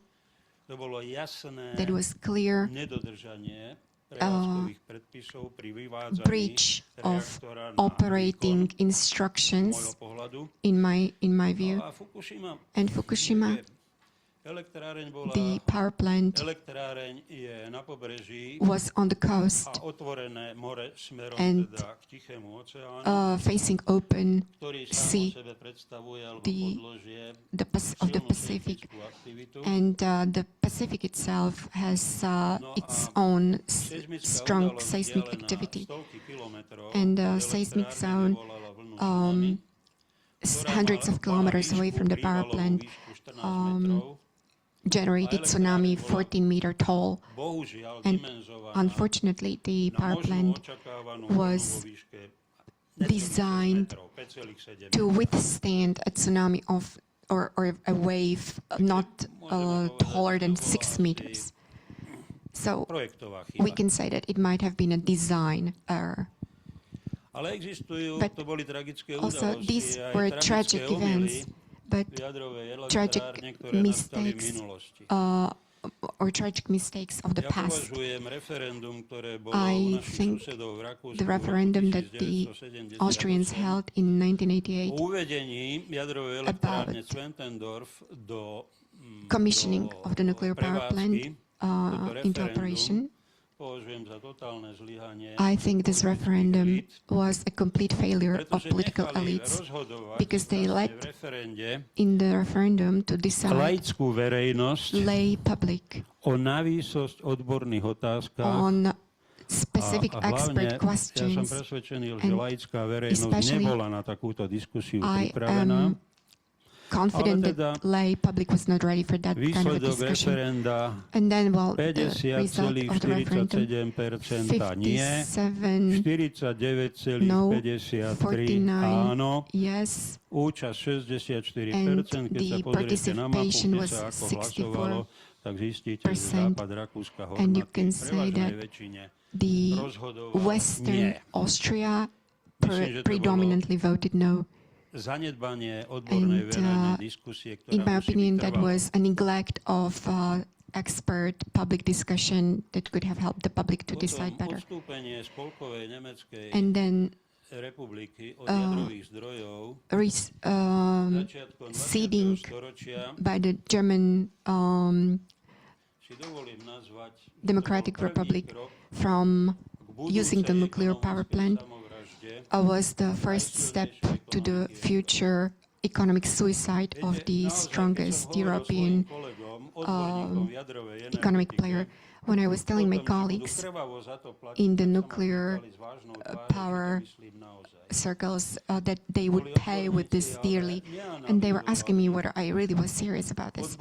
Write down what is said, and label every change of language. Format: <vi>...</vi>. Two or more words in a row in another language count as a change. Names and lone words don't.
<sk>to bolo jasné</sk> <en>that was clear</en> <sk>nedodržanie prevádzkových predpisov pri vyvádzaní</sk> <en>breach of</en> <sk>reaktora na</sk> <en>operating</en> <sk>výkon, z môjho</sk> <en>instructions,</en> <sk>pohľadu.</sk> <en>in my view.</en> <sk>A Fukushima,</sk> <en>And Fukushima,</en> <sk>elektráreň bola,</sk> <en>the power plant</en> <sk>elektráreň je na pobreží</sk> <en>was on the coast</en> <sk>a otvorené more smerom</sk> <en>and,</en> <sk>teda k Tichému oceánu,</sk> <en>facing open</en> <sk>ktorý sám</sk> <en>sea,</en> <sk>o sebe predstavuje alebo</sk> <en>the-</en> <sk>podložie</sk> <en>of the</en> <sk>silnú</sk> <en>Pacific.</en> <sk>seismickú aktivitu.</sk> <en>And the Pacific itself has its own</en> <sk>Seismická</sk> <en>strong</en> <sk>udalosť</sk> <en>seismic</en> <sk>vzdialená</sk> <en>activity.</en> <sk>stovky kilometrov</sk> <en>And the</en> <sk>od</sk> <en>seismic</en> <sk>elektrárne</sk> <en>zone,</en> <sk>vyvolala vlnu tsunami, ktorá</sk> <en>hundreds</en> <sk>mala</sk> <en>of kilometers away from the power</en> <sk>prívalovú</sk> <en>plant,</en> <sk>výšku 14 metrov.</sk> <en>generated tsunami 14-meter tall.</en> <sk>Bohužiaľ</sk> <en>And</en> <sk>dimenzovaná</sk> <en>unfortunately, the</en> <sk>na</sk> <en>power</en> <sk>možnú</sk> <en>plant</en> <sk>očakávanú</sk> <en>was</en> <sk>vlnu vo výške necelých 6</sk> <en>designed</en> <sk>metrov, 5,7</sk> <en>to withstand a tsunami of or a wave not taller than 6 meters. So</en> <sk>projektová</sk> <en>we</en> <sk>chyba.</sk> <en>can say that it might have been a design error.</en> <sk>Ale existujú,</sk> <en>But</en> <sk>to boli tragické</sk> <en>Also,</en> <sk>udalosti,</sk> <en>these</en> <sk>aj</sk> <en>were</en> <sk>tragické</sk> <en>tragic</en> <sk>omyly</sk> <en>events, but</en> <sk>v jadrovej</sk> <en>tragic</en> <sk>elektrárne, ktoré nastali v</sk> <en>mistakes,</en> <sk>minulosti.</sk> <en>or tragic mistakes of the</en> <sk>Ja</sk> <en>past.</en> <sk>považujem referendum, ktoré bolo</sk> <en>I</en> <sk>u našich</sk> <en>think</en> <sk>susedov v Rakúsku</sk> <en>The</en> <sk>v roku referendum that the 1978</sk> <en>Austrians held in</en> <sk>o</sk> <en>1988,</en> <sk>uvedení jadrovej elektrárne Zwentendorf do</sk> <en>commissioning of the nuclear power plant</en> <sk>prevádzky, toto</sk> <en>into</en> <sk>referendum</sk> <en>operation,</en> <sk>považujem za totálne zlyhanie</sk> <en>I think this referendum</en> <sk>elít,</sk> <en>was a complete failure of</en> <sk>pretože</sk> <en>political</en> <sk>nechali</sk> <en>elites</en> <sk>rozhodovať</sk> <en>because they</en> <sk>vlastne</sk> <en>let</en> <sk>v referende</sk> <en>in the referendum to decide</en> <sk>laickú verejnosť</sk> <en>lay public</en> <sk>o návýsosť odborných otázkach</sk> <en>on specific</en> <sk>a</sk> <en>expert</en> <sk>hlavne, ja som</sk> <en>questions.</en> <sk>presvedčený, že</sk> <en>and</en> <sk>laická verejnosť</sk> <en>especially</en> <sk>nebola na takúto diskusiu</sk> <en>I</en> <sk>pripravená.</sk> <en>am confident</en> <sk>Ale teda</sk> <en>that lay public was not ready for that kind of a</en> <sk>Výsledok</sk> <en>discussion.</en> <sk>referenda</sk> <en>And then, well, the result of the referendum,</en> <sk>50,47% nie,</sk> <en>57 no,</en> <sk>49,53 áno,</sk> <en>yes,</en> <sk>účasť 64%, keď sa</sk> <en>the</en> <sk>pozriete na mapu,</sk> <en>participation</en> <sk>kde</sk> <en>was</en> <sk>sa ako hlasovalo, tak zistíte, že</sk> <en>64%,</en> <sk>západ Rakúska</sk> <en>and you</en> <sk>hornatý</sk> <en>can</en> <sk>v</sk> <en>say</en> <sk>prevažnej</sk> <en>that</en> <sk>väčšine</sk> <en>the</en> <sk>rozhodoval</sk> <en>Western</en> <sk>nie.</sk> <en>Austria</en> <sk>Myslím, že to</sk> <en>predominantly voted no.</en> <sk>Zanedbanie odbornej</sk> <en>And</en> <sk>verejnej diskusie, ktorá</sk> <en>in my</en> <sk>musí byť</sk> <en>opinion, that</en> <sk>trvalá.</sk> <en>was a neglect of expert public discussion that could have helped the public to decide better.</en> <sk>Odstúpenie Spolkovej nemeckej</sk> <en>And then</en> <sk>republiky od jadrových zdrojov začiatkom 20.</sk> <en>ceding</en> <sk>storočia</sk> <en>by the German</en> <sk>si dovolím nazvať</sk> <en>Democratic</en> <sk>to bol prvý</sk> <en>Republic</en> <sk>krok</sk> <en>from</en> <sk>k</sk> <en>using the</en> <sk>budúcej</sk> <en>nuclear power plant</en> <sk>samovražde</sk> <en>was the first step to the future economic suicide of the strongest European economic player. When I was telling my colleagues in the nuclear power circles that they would pay with this dearly, and they were asking me whether I really was serious about this.</en>